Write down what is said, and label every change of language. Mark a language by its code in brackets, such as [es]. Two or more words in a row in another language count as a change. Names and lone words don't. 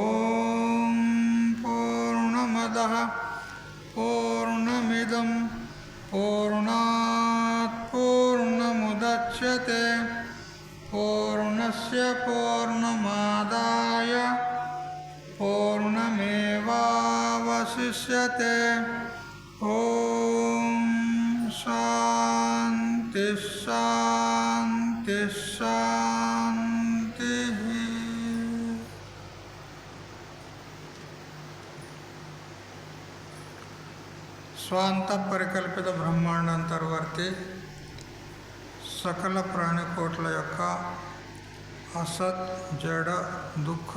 [sa] पूर्णमदः पूर्णमिदं पूर्णात् पूर्णमुदच्यते पूर्णस्य पूर्णमादाय पूर्णमेवावशिष्यते नश्यते। ॐ शान्ति शान्ति शान्तिः। [te] స్వాంత పరికల్పిత బ్రహ్మాండంతర్వర్తి సకల ప్రాణికోట్ల యొక్క అసత్, జడ, దుఃఖ,